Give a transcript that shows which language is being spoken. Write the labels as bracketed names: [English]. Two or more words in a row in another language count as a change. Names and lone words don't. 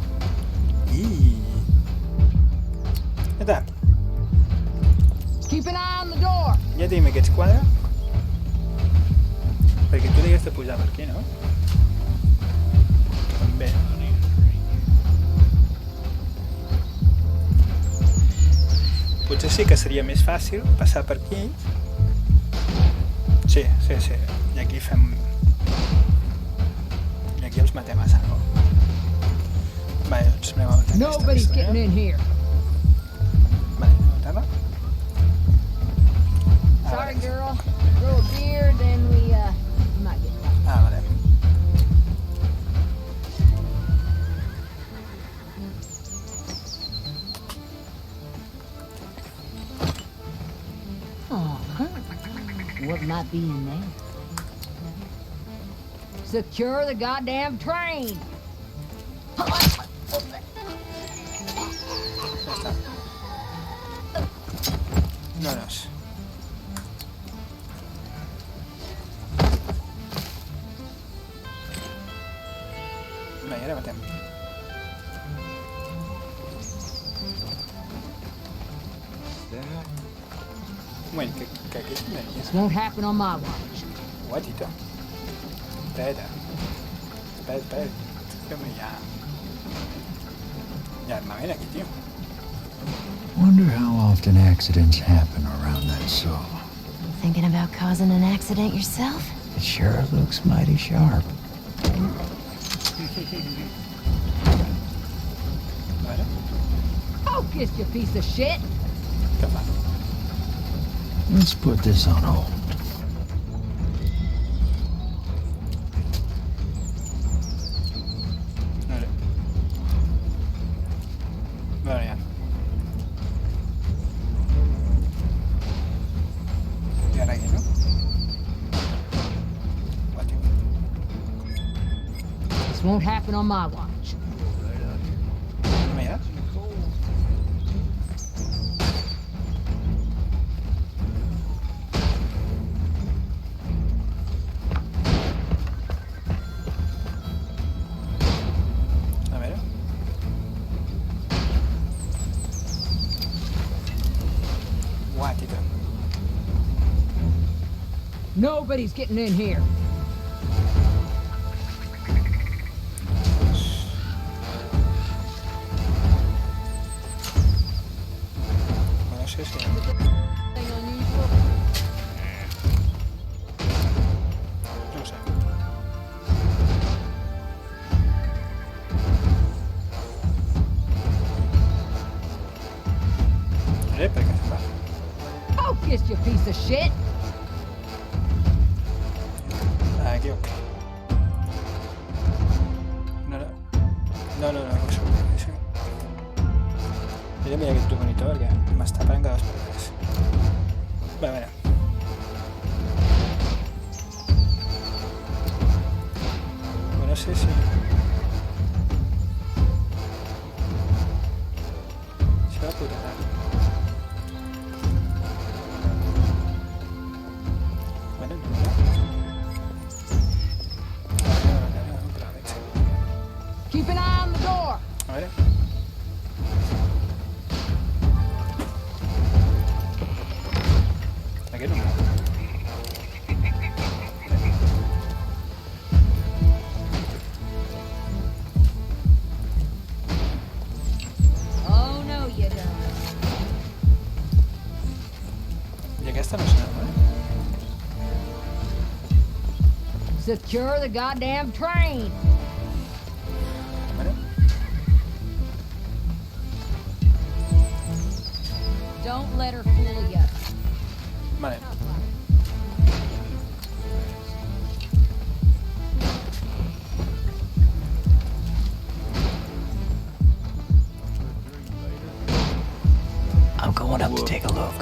[Catalan] Ja està. [English] Keep an eye on the door! [Catalan] Ja tenim aquests quadres. Perquè tu havies de pujar per aquí, no? També. Potser sí que seria més fàcil passar per aquí. Sí. I aquí fem... I aquí els matem a saco. Vale, doncs anem a matar [English] Nobody's getting in here. [Catalan] Vale, matar-la. [English] Sorry, girl. Grow a beard, then we might get caught. [Catalan] Vale. [English] Oh, what might be in there? Secure the goddamn train! [Catalan] Ja està. Vámonos. Vinga, ara matem. [English] That? [Catalan] Un moment, que aquí és una [English] This [Catalan] guia. [English] won't happen on my watch. [Catalan] Guatito. Espera. Espera. Fem-ho ja. Hi ha armament aquí, tio. [English] Wonder how often accidents happen around that saw. Thinking about causing an accident yourself? It sure looks mighty sharp. [Catalan] Vale. [English] Focus, you piece of shit! [Catalan] Què fa? [English] Let's put this on hold. [Catalan] Vale. Vale, ja. I ara aquí, no? Guatio. [English] This won't happen on my watch. [Catalan] Mira. A veure. Guatito. [English] Nobody's getting in here. [Catalan] No sé si... [English] Anything unusual? [Catalan] No ho sé. Per què se fa? [English] Focus, you piece of shit! [Catalan] Aquí, ok. No, això. Jo mira aquest monitor perquè m'està parant cada 2 per 3. Va, a veure. No sé si... Això va puta rara. Bueno, no. [English] Keep an eye on the door! [Catalan] A veure. Aquest no. [English] Oh no, you don't. [Catalan] I aquesta no sé, no? [English] Secure the goddamn train. [Catalan] Vale. [English] Don't let her fool you. [Catalan] Vale. [English] I'm going up to take a look.